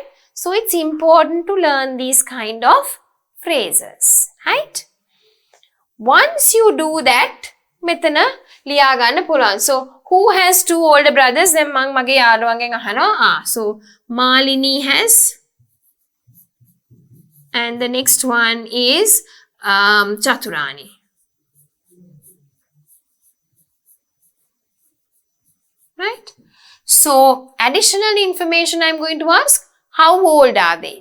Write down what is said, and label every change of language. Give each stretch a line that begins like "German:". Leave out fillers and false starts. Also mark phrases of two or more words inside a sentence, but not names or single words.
English: So it's important to learn these kind of phrases, right? Once you do that
Sinhala: මෙතන ලියා ගන්න පුළුවන්.
English: So who has two older brothers?
Sinhala: දැන් මම මගේ යාළුවන්ගෙන් අහනවා.
English: So Malini has, and the next one is Chaturani. Right? So additional information I'm going to ask, how old are they?